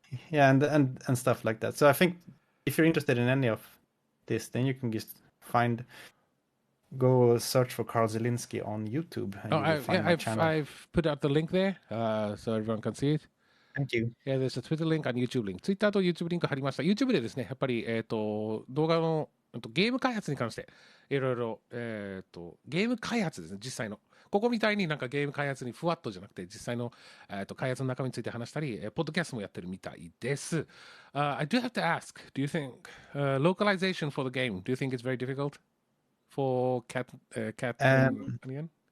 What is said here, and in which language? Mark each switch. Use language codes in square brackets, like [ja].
[en] Yeah, and stuff like that. So I think if you're interested in any of this, then you can just go search for Carl Zielinski on YouTube. And you will find my channel. I've put out the link there, so everyone can see it. Thank you. Yeah, there's a Twitter link and YouTube link. [ja] Twitter と YouTube リンク貼りました。YouTube でですね、やっぱり、動画のゲーム開発に関して、いろいろ、ゲーム開発ですね、実際の。ここみたいになんかゲーム開発にふわっとじゃなくて、実際の、開発の中身について話したり、ポッドキャストもやってるみたいです。 [en] I do have to ask, do you think localization for the game, do you think it's very difficult for Cat and Onion?